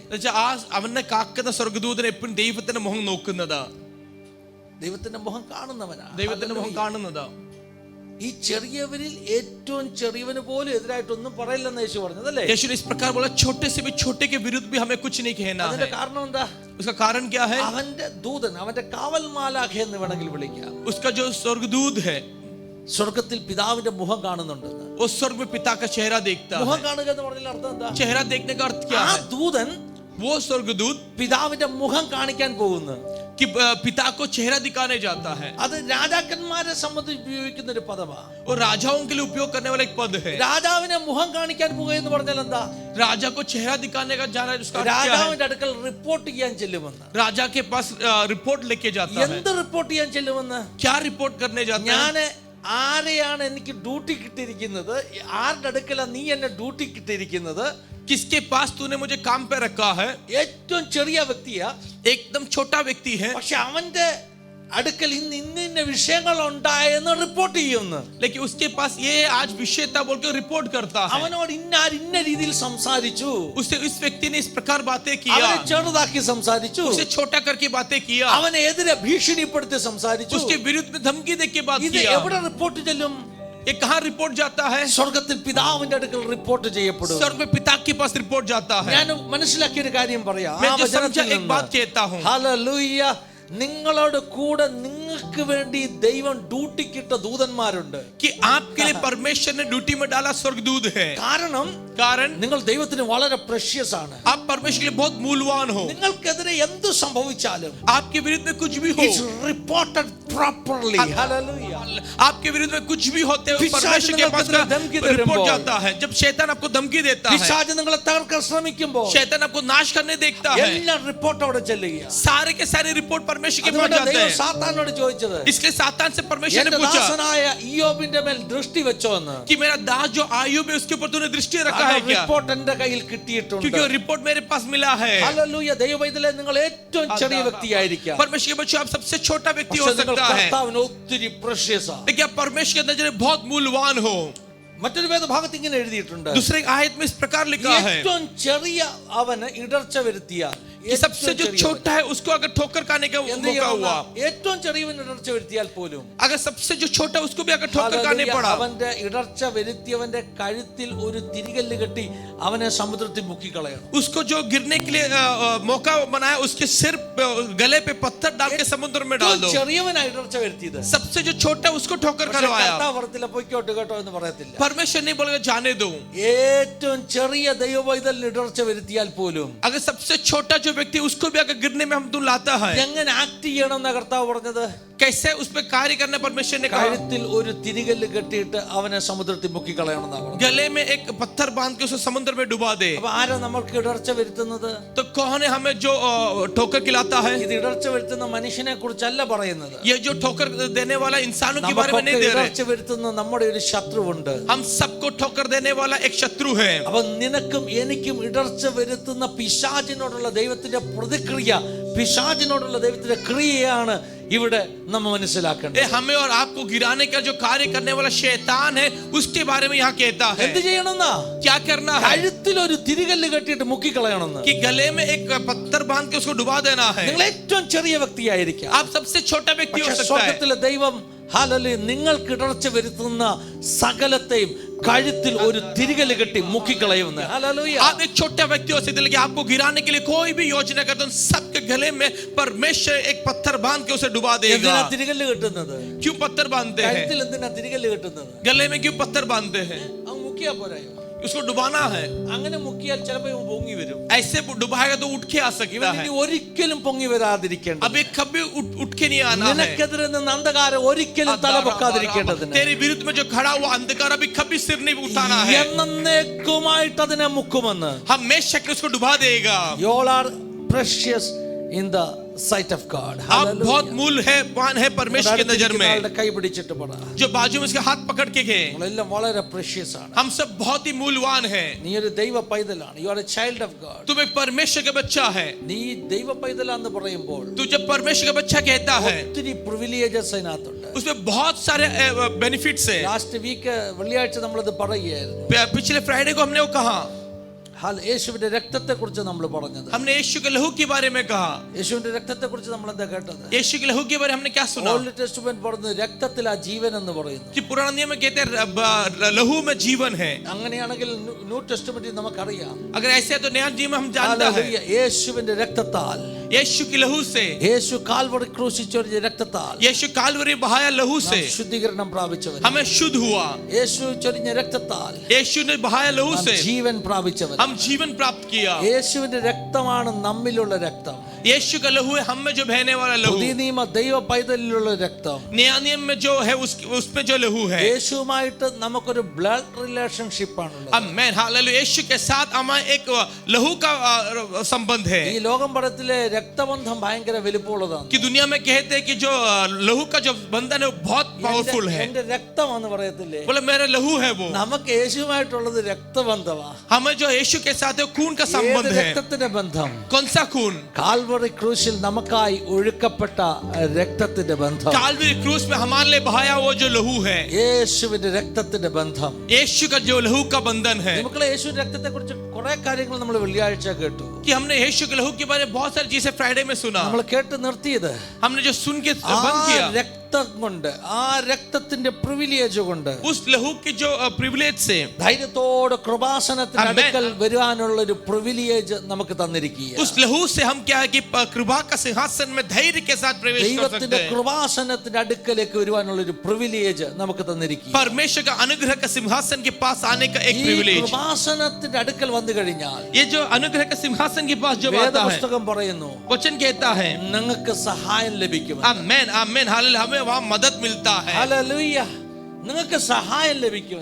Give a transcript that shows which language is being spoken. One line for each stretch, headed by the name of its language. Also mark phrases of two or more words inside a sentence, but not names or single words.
Malayalam: അവനെ കാക്കുന്ന സ്വർഗ്ഗദൂതൻ എപ്പോഴും ദൈവത്തിന്റെ മുഖം നോക്കുന്നതാ, ദൈവത്തിന്റെ മുഖം കാണുന്നവനാ. ദൈവത്തിന്റെ മുഖം കാണുന്നതാ. ഈ ചെറിയവരിൽ ഏറ്റവും ചെറിയവന് പോലും എതിരായിട്ടൊന്നും പറയില്ലെന്ന് യേശു പറഞ്ഞതല്ലേ.
Hindi: यीशु ने इस प्रकार बोला, छोटे से भी छोटे के विरुद्ध भी हमें कुछ नहीं कहना है.
Malayalam: അതിന്റെ കാരണം എന്താ?
Hindi: उसका कारण क्या है?
Malayalam: അവന്റെ ദൂതൻ, അവന്റെ കാവൽ മാലാഖ എന്ന് വേണമെങ്കിൽ വിളിക്കാം.
Hindi: उसका जो स्वर्गदूत है
Malayalam: സ്വർഗത്തിൽ പിതാവിന്റെ മുഖം കാണുന്നുണ്ടെന്ന്.
Hindi: उस स्वर्ग में पिता का चेहरा देखता
Malayalam: മുഖം
Hindi: है.
Malayalam: കാണുക എന്ന് പറഞ്ഞാൽ അർത്ഥം എന്താ?
Hindi: चेहरा देखने का अर्थ क्या
Malayalam: ആ
Hindi: है?
Malayalam: ദൂതൻ
Hindi: वो स्वर्गदूत
Malayalam: പിതാവിന്റെ മുഖം കാണിക്കാൻ പോകുന്നു.
Hindi: कि पिता को चेहरा दिखाने जाता है.
Malayalam: അത് രാജാക്കന്മാരെ സംബന്ധിച്ച് ഉപയോഗിക്കുന്ന ഒരു പദമാണ്.
Hindi: और राजाओं के लिए उपयोग करने वाला एक पद है.
Malayalam: രാജാവിനെ മുഖം കാണിക്കാൻ പോകുക എന്ന് പറഞ്ഞാൽ എന്താ?
Hindi: राजा को चेहरा दिखाने का जाना है. उसका अर्थ क्या है?
Malayalam: രാജാവിന്റെ അടുക്കൽ റിപ്പോർട്ട് ചെയ്യാൻ ചെല്ലുമെന്ന്.
Hindi: राजा के पास रिपोर्ट लेके जाता है.
Malayalam: എന്ത് റിപ്പോർട്ട് ചെയ്യാൻ ചെല്ലുമെന്ന്?
Hindi: क्या रिपोर्ट करने जाता है?
Malayalam: ഞാന് ആരെയാണ് എനിക്ക് ഡ്യൂട്ടി കിട്ടിയിരിക്കുന്നത്, ആരുടെ അടുക്കലാണ് നീ എന്നെ ഡ്യൂട്ടി കിട്ടിയിരിക്കുന്നത്,
Hindi: किसके पास तूने मुझे काम पे रखा है?
Malayalam: ഏറ്റവും ചെറിയ വ്യക്തിയാ,
Hindi: एकदम छोटा व्यक्ति है,
Malayalam: പക്ഷെ അവന്റെ അടുക്കൽ ഇന്ന വിഷയങ്ങൾ ഉണ്ടായെന്ന് റിപ്പോർട്ട് ചെയ്യുന്നു.
Hindi: लेकिन उसके पास ये आज विषय था बोल के रिपोर्ट करता है.
Malayalam: അവനോട് ഇന്ന രീതിയിൽ സംസാരിച്ചു,
Hindi: उससे इस व्यक्ति ने इस प्रकार बातें किया,
Malayalam: അവനെ ചെറുതാക്കി സംസാരിച്ചു,
Hindi: उसे छोटा करके बातें किया,
Malayalam: അവനെ എതിരെ ഭീഷണിപ്പെടുത്തി സംസാരിച്ചു.
Hindi: उसके विरुद्ध में धमकी दे के बात
Malayalam: ഇത്
Hindi: किया.
Malayalam: എവിടെ റിപ്പോർട്ട് ചെല്ലും?
Hindi: ये कहाँ रिपोर्ट जाता है?
Malayalam: സ്വർഗത്തിൽ പിതാവിന്റെ അടുക്കൽ റിപ്പോർട്ട് ചെയ്യപ്പെടും.
Hindi: स्वर्ग में पिता के पास रिपोर्ट जाता है.
Malayalam: ഞാൻ മനസ്സിലാക്കിയ ഒരു കാര്യം പറയാം.
Hindi: मैं जो समझा एक बात कहता हूँ.
Malayalam: ഹല്ലേലൂയ. നിങ്ങളോട് കൂടെ നിങ്ങൾക്ക് വേണ്ടി ദൈവം ഡ്യൂട്ടിക്കിട്ട ദൂതന്മാരുണ്ട്.
Hindi: कि आपके लिए परमेश्वर ने ड्यूटी में डाला स्वर्गदूत है. कारण
Malayalam: നിങ്ങൾ ദൈവത്തിന് വളരെ പ്രഷ്യസ് ആണ്.
Hindi: आप परमेश्वर के लिए बहुत मूल्यवान हो.
Malayalam: നിങ്ങൾക്കെതിരെ എന്ത് സംഭവിച്ചാലും
Hindi: आपके विरुद्ध में कुछ भी हो,
English: it's reported properly.
Hindi: हालेलुया. आपके विरुद्ध में कुछ भी होते हुए परमेश्वर के पास रिपोर्ट जाता है. जब शैतान आपको धमकी देता है,
Malayalam: പിശാച് നിങ്ങളെ തകർക്കാൻ ശ്രമിക്കുമ്പോൾ
Hindi: शैतान आपको नाश करने देखता है,
Malayalam: എല്ലാ റിപ്പോർട്ട് അവിടെ ചെല്ലുക.
Hindi: सारे के सारे रिपोर्ट परमेश्वर के पास
Malayalam: അതുകൊണ്ട്
Hindi: जाते
Malayalam: ദൈവം
Hindi: हैं.
Malayalam: സാത്താനോട് ചോദിച്ചത്,
Hindi: इसलिए सातान से परमेश्वर ने
Malayalam: എന്റെ
Hindi: पूछा
Malayalam: ദാസനായ ഇയ്യോബിന്റെ മേൽ ദൃഷ്ടി വെച്ചോ എന്ന്.
Hindi: कि मेरा दास जो आयु में उसके ऊपर तूने दृष्टि रखा है क्या?
Malayalam: റിപ്പോർട്ട് എന്റെ കയ്യിൽ കിട്ടിയിട്ടുണ്ട്.
Hindi: क्योंकि वो रिपोर्ट मेरे पास मिला है.
Malayalam: ഹല്ലേലൂയ. ദൈവവൈദ്യലേ, നിങ്ങൾ ഏറ്റവും ചെറിയ വ്യക്തിയായിരിക്കാം,
Hindi: परमेश्वर के बच्चों आप सबसे छोटा व्यक्ति हो
Malayalam: പക്ഷേ നിങ്ങൾ
Hindi: सकता है,
Malayalam: കർത്താവിന് ഒത്തിരി പ്രഷ്യസാ.
Hindi: लेकिन आप परमेश्वर के नजर में बहुत मूल्यवान हो.
Malayalam: മറ്റൊരു വേദഭാഗത്ത് ഇങ്ങനെ എഴുതിയിട്ടുണ്ട്,
Hindi: दूसरे आयत में इस प्रकार लिखा है,
Malayalam: ഏറ്റവും ചെറിയ അവന് ഇടർച്ച വരുത്തിയാൽ,
Hindi: कि सबसे जो छोटा है उसको अगर ठोकर खाने का मौका हुआ,
Malayalam: ഏറ്റവും ചെറിയവൻ ഇടർച്ച വരുത്തിയാൽ പോലും,
Hindi: अगर सबसे जो छोटा उसको भी अगर ठोकर खाने पड़ा,
Malayalam: അവന്റെ ഇടർച്ച വരുത്തിയവന്റെ കഴുത്തിൽ ഒരു തിരികല്ല് കെട്ടി അവനെ സമുദ്രത്തിൽ മുക്കിക്കളയണം.
Hindi: उसको जो गिरने के लिए मौका बनाया उसके सिर गले पे पत्थर डाल के समुद्र में डाल दो.
Malayalam: ചെറിയവനാ ഇടർച്ച വരുത്തിയത്.
Hindi: सबसे जो छोटा उसको ठोकर करवाया.
Malayalam: പൊയ്ക്കോട്ട് കേട്ടോ എന്ന് പറയത്തില്ല.
Hindi: परमेश्वर नहीं बोलेगा जाने दो.
Malayalam: ഏറ്റവും ചെറിയ ദൈവവൈതലിന് ഇടർച്ച വരുത്തിയാൽ പോലും,
Hindi: अगर सबसे छोटा जो व्यक्ति उसको भी अगर गिरने में हम तुम लाता है,
Malayalam: എങ്ങനെ ആക്ട് ചെയ്യണം എന്നാ കർത്താവ് പറഞ്ഞത്?
Hindi: कैसे उस पे कार्य करने परमेश्वर ने कहा?
Malayalam: കഴുത്തിൽ ഒരു തിരികല്ല് കെട്ടിയിട്ട് അവനെ സമുദ്രത്തിൽ മുക്കിക്കളയണം എന്നാ പറഞ്ഞത്.
Hindi: गले में एक पत्थर बांध के उसे समुद्र में डुबा दे.
Malayalam: അപ്പൊ ആരാ നമുക്ക് ഇടർച്ച വരുത്തുന്നത്?
Hindi: तो कौन है हमें जो ठोकर खिलाता है?
Malayalam: ഇത് ഇടർച്ച വരുത്തുന്ന മനുഷ്യനെ കുറിച്ചല്ല പറയുന്നത്.
Hindi: ये जो ठोकर देने वाला इंसानों के बारे में नहीं दे रहे.
Malayalam: ഇടർച്ച വരുത്തുന്ന നമ്മുടെ ഒരു ശത്രുവുണ്ട്.
Hindi: हम सबको ठोकर देने वाला एक शत्रु है.
Malayalam: അപ്പൊ നിനക്കും എനിക്കും ഇടർച്ച വരുത്തുന്ന പിശാചിനോടുള്ള ദൈവത്തിന്റെ പ്രതിക്രിയ, പിശാചിനോടുള്ള ദൈവത്തിന്റെ ക്രിയയാണ് ഇവിടെ നമ്മൾ മനസ്സിലാക്കേണ്ടത്.
Hindi: हमें और आपको गिराने का जो कार्य करने वाला शैतान है उसके बारे में यहाँ कहता है.
Malayalam: എന്ത് ചെയ്യണമെന്നാ?
Hindi: क्या करना है?
Malayalam: കഴുത്തിൽ ഒരു തിരികല്ല് കെട്ടിയിട്ട് മുക്കിക്കളയണമെന്ന്.
Hindi: कि गले में एक पत्थर बांध के उसको डुबा देना है.
Malayalam: നിങ്ങൾ ഏറ്റവും ചെറിയ വ്യക്തിയായിരിക്കാം,
Hindi: आप सबसे छोटा व्यक्ति हो सकता है.
Malayalam: സ്വർഗ്ഗത്തിലെ ദൈവം ഹല്ലേലൂയ നിങ്ങൾക്ക് ഇടർച്ച വരുത്തുന്ന സകലത്തെയും കഴുത്തിൽ ഒരു തിരികല്ല് കെട്ടി മുക്കിക്കളയുമെന്ന്. ഹല്ലേലൂയ.
Hindi: आप एक छोटा व्यक्ति हो सकते, लेकिन आपको गिराने के लिए कोई भी योजना करते हो, सबके गले में परमेश्वर एक पत्थर बांध के उसे डुबा देगा.
Malayalam: എന്തിനാ തിരികല്ല് കെട്ടുന്നത്?
Hindi: क्यों पत्थर बांधते हैं?
Malayalam: കഴുത്തിൽ എന്തിനാ തിരികല്ല് കെട്ടുന്നത്?
Hindi: गले में क्यों पत्थर बांधते हैं?
Malayalam: അങ്ങ് മുക്കിയാ പോരായോ?
Hindi: उसको डुबाना है.
Malayalam: അങ്ങനെ മുക്കിയാൽ ചിലപ്പോൾ ഇവൻ പൊങ്ങി വരും.
Hindi: ऐसे डुबाएगा तो उठ के आ सकता
Malayalam: ഇവൻ
Hindi: है.
Malayalam: ഇനി ഒരിക്കലും പൊങ്ങി വരാതിരിക്കേണ്ട,
Hindi: अब एक कभी उठ के नहीं आना है.
Malayalam: നിനക്കെതിരെ നിന്ന് അന്ധകാരം ഒരിക്കലും തല പൊക്കാതിരിക്കേണ്ടതിന്,
Hindi: तेरे विरुद्ध में जो खड़ा हुआ अंधकार अभी कभी सिर नहीं उठाना है.
Malayalam: എന്നേക്കുമായിട്ട് അതിനെ മുക്കുമെന്ന്.
Hindi: हमेशा के उसको डुबा देगा.
English: You all are precious in the sight of God.
Hindi: आप बहुत मूल्य है, मान है परमेश्वर की नजर में.
Malayalam: കൈ പിടിച്ചിട്ട് പറ,
Hindi: जो बाजू में उसके हाथ पकड़ के गए,
Malayalam: നമ്മളെല്ലാം വളരെ precious ആണ്.
Hindi: हम सब बहुत ही मूल्यवान हैं.
Malayalam: നീ ഒരു ദൈവ പൈതലാണ്.
English: You are a child of God.
Hindi: तुम एक परमेश्वर का बच्चा है.
Malayalam: നീ ദൈവ പൈതലാന്ന് പറയുമ്പോൾ
Hindi: तू जब परमेश्वर का बच्चा कहता है,
Malayalam: ഒത്തിരി പ്രിവിലേജസ് അതിനകത്തുണ്ട്.
Hindi: उसमें बहुत सारे बेनिफिट्स हैं.
English: last week
Malayalam: വെള്ളിയാഴ്ച നമ്മളത് പറയുകയായിരുന്നു.
Hindi: पिछले फ्राइडे को हमने वो कहा,
Malayalam: യേശുവിന്റെ രക്തത്തെ കുറിച്ച് നമ്മൾ പറഞ്ഞത്.
Hindi: हमने यीशु के लहू के बारे में कहा.
Malayalam: യേശുവിന്റെ രക്തത്തെ കുറിച്ച് നമ്മൾ എന്താ കേട്ടത്?
Hindi: यीशु के लहू के बारे में हमने क्या सुना?
Malayalam: ഓൾഡ് ടെസ്റ്റ്മെന്റ് പറയുന്നത് രക്തത്തിലാ ജീവൻ എന്ന് പറയുന്നു.
Hindi: कि पुराना नियम में कहते हैं लहू में जीवन है.
Malayalam: അങ്ങനെയാണെങ്കിൽ ന്യൂ ടെസ്റ്റ്മെന്റിൽ നമുക്കറിയാം,
Hindi: अगर ऐसे है तो नया नियम हम जानते हैं.
Malayalam: യേശുവിന്റെ രക്തത്താൽ,
Hindi: यीशु के लहू से,
Malayalam: യേശു കാൽവറി ക്രൂശിൽ ചൊരിഞ്ഞ രക്തത്താൽ
Hindi: यीशु कालवरी बहाया लहू से
Malayalam: ശുദ്ധീകരണം പ്രാപിച്ചവൻ,
Hindi: हमें शुद्ध हुआ.
Malayalam: യേശു ചൊരിഞ്ഞ രക്തത്താൽ
Hindi: यीशु ने बहाया लहू से
Malayalam: ജീവൻ പ്രാപിച്ചവൻ.
Hindi: हम जीवन प्राप्त किया.
Malayalam: യേശുവിന്റെ രക്തമാണ് നമ്മിലുള്ള രക്തം.
Hindi: यीशु का लहू है हम में जो बहने वाला लहू.
Malayalam: പുതിയ നിയമ ദൈവ പൈതലിലുള്ള രക്തം.
Hindi: नया नियम में जो है उसमें जो लहू है,
Malayalam: യേശുവുമായിട്ട് നമുക്കൊരു
English: blood relationship
Malayalam: ആണുള്ളത്.
Hindi: आमेन हालेलुया. यीशु के साथ हमारा एक लहू का संबंध है.
Malayalam: ഈ ലോകം പടത്തിലെ രക്തബന്ധം ഭയങ്കര വലിപ്പമുള്ളതാണ്.
Hindi: कि दुनिया में कहते हैं कि जो लहू का जो बंधन है वो बहुत पावरफुल है.
Malayalam: എന്റെ രക്തമാണെന്ന് പറയത്തില്ലേ?
Hindi: बोले मेरा लहू है वो.
Malayalam: നമുക്ക് യേശുവുമായിട്ടുള്ളത് രക്തബന്ധമാ.
Hindi: हमें जो यीशु के साथ है खून का संबंध है.
Malayalam: രക്തത്തിന്റെ ബന്ധം.
Hindi: कौन सा खून?
Malayalam: കാൽവറി ക്രൂശിൽ നമുക്കായി ഒഴുക്കപ്പെട്ട രക്തത്തിന്റെ ബന്ധം.
Hindi: कालवरी क्रूस में हमारे लिए बहाया वो जो लहू है,
Malayalam: യേശുവിന്റെ രക്തത്തിന്റെ ബന്ധം.
Hindi: यीशु का जो लहू का बंधन है.
Malayalam: നമുക്ക് യേശുവിന്റെ രക്തത്തെ കുറിച്ച് കുറെ കാര്യങ്ങൾ നമ്മൾ വെള്ളിയാഴ്ച കേട്ടു.
Hindi: कि हमने यीशु के लहू के बारे में बहुत सारी चीजें फ्राइडे में सुना.
Malayalam: നമ്മൾ കേട്ട് നിർത്തിയത്
Hindi: हमने जो सुन के बंद किया,
Malayalam: രക്തം കൊണ്ട്, ആ രക്തത്തിന്റെ പ്രിവിലേജ് കൊണ്ട്,
Hindi: उस लहू के जो प्रिविलेज से
Malayalam: ധൈര്യത്തോടെ കൃപാസനത്തിന്റെ അടുക്കൽ വരാനുള്ള ഒരു പ്രിവിലേജ് നമുക്ക് തന്നിരിക്കുക.
Hindi: उस लहू से हम क्या है कि कृपा का सिंहासन में धैर्य के साथ प्रवेश कर सकते
Malayalam: ദൈവത്തിന്റെ
Hindi: हैं.
Malayalam: കൃപാസനത്തിന്റെ അടുക്കലേക്ക് വരുവാനുള്ള ഒരു പ്രിവിലേജ് നമുക്ക് തന്നിരിക്കുക.
Hindi: परमेश्वर का अनुग्रह का सिंहासन के पास आने का एक
Malayalam: ഈ
Hindi: प्रिविलेज.
Malayalam: കൃപാസനത്തിന്റെ അടുക്കൽ വന്നു കഴിഞ്ഞാൽ
Hindi: ये जो अनुग्रह का सिंहासन के पास जो आता है,
Malayalam: വേദപുസ്തകം പറയുന്നു
Hindi: वचन कहता है,
Malayalam: നിങ്ങൾക്ക് സഹായം ലഭിക്കും.
Hindi: आमेन आमेन हालेलुया. हमें वहां मदद मिलता है.
Malayalam: ഹല്ലേലൂയ. നിങ്ങൾക്ക് സഹായം ലഭിക്കും.